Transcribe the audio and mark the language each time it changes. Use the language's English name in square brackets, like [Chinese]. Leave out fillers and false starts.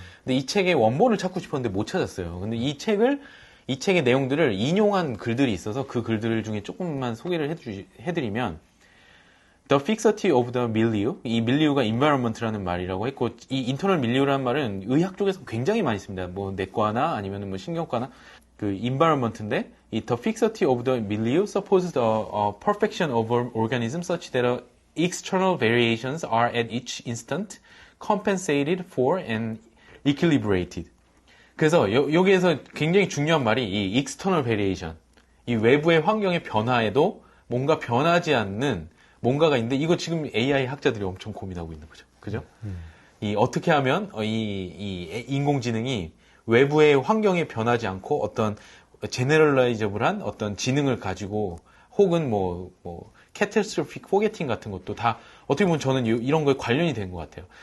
[Korean] 근데 이 책의 원본을 찾고 싶었는데 못 찾았어요. 근데 이 책의 내용들을 인용한 글들이 있어서 그 글들 중에 조금만 소개를 해드리면, [English] The fixity of the milieu, [Korean] 이 밀리우가 environment라는 말이라고 했고, 이 internal milieu라는 말은 의학 쪽에서 굉장히 많이 씁니다. 뭐 내과나 아니면 뭐 신경과나 그 environment인데, [English] 이 the fixity of the milieu supposes the perfection of an organism such that external variations are at each instant compensated for and equilibrated. [Korean] 그래서 여기에서 굉장히 중요한 말이 이 external variation, 이 외부의 환경의 변화에도 뭔가 변하지 않는 뭔가가 있는데, 이거 지금 AI 학자들이 엄청 고민하고 있는 거죠. 그죠? 이 어떻게 하면 이 인공지능이 외부의 환경에 변하지 않고 어떤 제너럴라이저블한 어떤 지능을 가지고, 혹은 캐탈스트로픽 포게팅 같은 것도 다 어떻게 보면 저는 이런 거에 관련이 된 것 같아요.